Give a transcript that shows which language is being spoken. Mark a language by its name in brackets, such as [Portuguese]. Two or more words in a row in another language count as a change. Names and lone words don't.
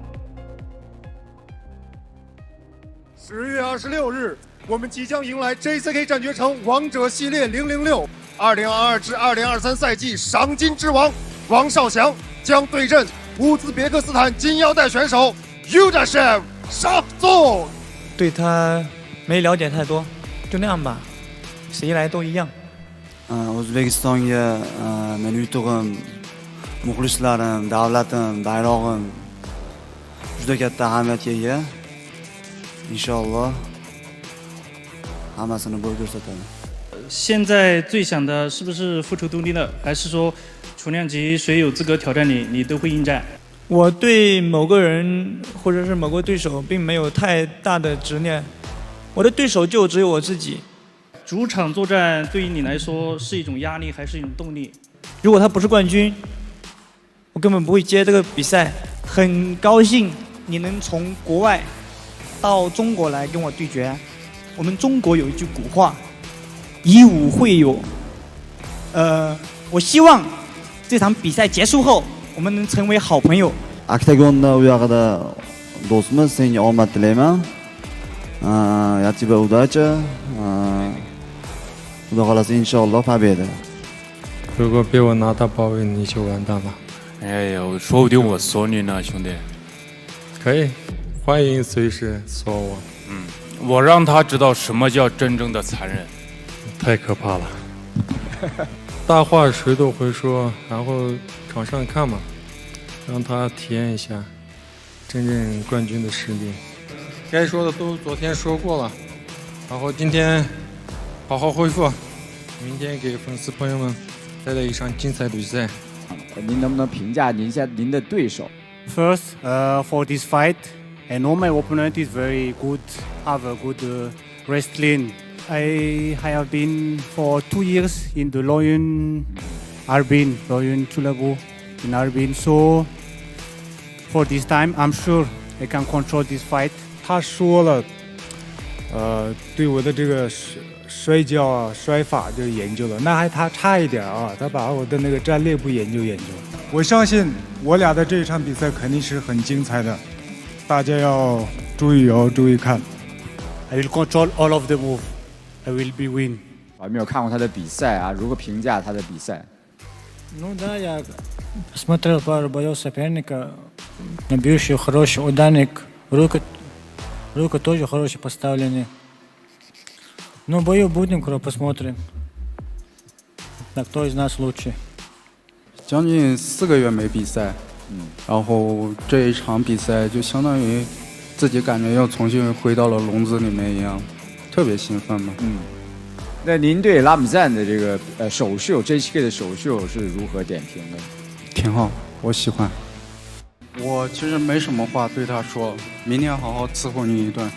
[Chinese] 10 月26日，我们即将迎来 JCK 战绝城王者系列006 2022至2023赛季赏金之王王少祥将对阵乌兹别克斯坦金腰带选手 Yudashev 沙宗。对他没了解太多，就那样吧，谁来都一样。 [Uzbek] O'zbekistonga meni yutug'im, muxlislarim, davlatim, bayrog'im juda katta ahamiyatga ega. Inshaalloh hammasini bo'lib ko'rsataman. [Chinese] 现在最想的是不是复仇东京的，还是说重量级谁有资格挑战你，你都会应战？我对某个人或者是某个对手并没有太大的执念，我的对手就只有我自己。主场作战对于你来说是一种压力还是一种动力？如果他不是冠军，我根本不会接这个比赛。很高兴你能从国外到中国来跟我对决。我们中国有一句古话，以武会友。我希望这场比赛结束后，我们能成为好朋友。 [Uzbek] Oktagonda u yoqida do'stimiz, senga omad tilayman. [Russian] Ya тебе удачи. [Uzbek] Xudo xolasa inshaalloh победа. [Chinese] 如果被我拿到包围，你就完蛋了。哎呀，说不定我锁你呢，兄弟。可以，欢迎随时锁我。我让他知道什么叫真正的残忍。太可怕了。大话谁都会说，然后场上看嘛，让他体验一下真正冠军的实力。该说的都昨天说过了，然后今天好好恢复，明天给粉丝朋友们带来一场精彩的比赛。您能不能评价一下您的对手 [English] ？First, for this fight, I know my opponent is very good, have a good wrestling. I have been for 2 years in the Lion Chulabu in Harbin. So for this time, I'm sure I can control this fight. [Chinese] 他说了，对我的这个摔跤啊、摔法就研究了，那还他差一点啊，他把我的那个战略部研究。我相信我俩的这一场比赛肯定是很精彩的，大家要注意看。 [English] I will control all of the move. I will be win. [Chinese] 我还没有看过他的比赛啊，如何评价他的比赛？ [Russian] Ну да, я смотрел пару боев соперника. Бьющий хороший ударник, рука тоже хорошие поставлены. Ну, бою будем, посмотрим. На кто из нас лучше. [Chinese] 将近4个月没比赛，然后这一场比赛就相当于自己感觉又重新回到了笼子里面一样，特别兴奋嘛。那您对拉姆赞的这个首秀 JCK 的首秀是如何点评的？挺好，我喜欢。我其实没什么话对他说，明天好好伺候你一顿。